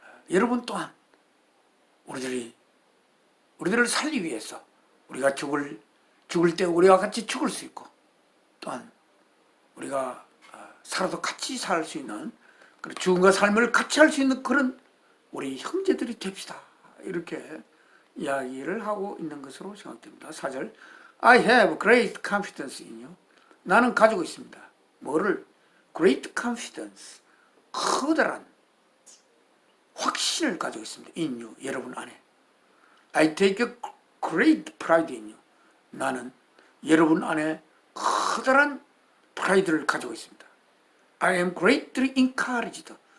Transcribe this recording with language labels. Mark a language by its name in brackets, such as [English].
[Korean] 여러분 또한 우리들을 살리기 위해서 우리가 죽을 때 우리와 같이 죽을 수 있고, 또한 우리가 살아도 같이 살 수 있는, 죽음과 삶을 같이 할 수 있는 그런 우리 형제들이 됩시다. 이렇게 이야기를 하고 있는 것으로 생각됩니다. [English] 4절 I have great confidence in you. [Korean] 나는 가지고 있습니다. 뭐를? [English] Great confidence. [Korean] 커다란 확신을 가지고 있습니다. [English] in you. [Korean] 여러분 안에. [English] I take a great pride in you. [Korean] 나는 여러분 안에 커다란 프라이드를 가지고 있습니다. [English] I am greatly encouraged.